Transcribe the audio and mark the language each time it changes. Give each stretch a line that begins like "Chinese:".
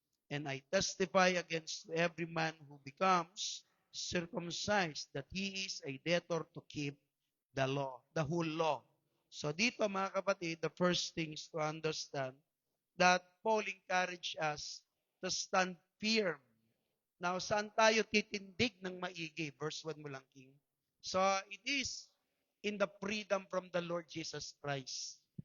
English: And I testify against every man who becomes circumcised that he is a debtor to keep the law, the whole law. So
Filipino: dito mga kapatid,
English: the first thing is to understand that Paul encouraged us to stand firm.
Filipino: Now, saan tayo titindig ng maigi? Verse 1 mo lang, King.
English: So, it is in the freedom from the Lord Jesus Christ.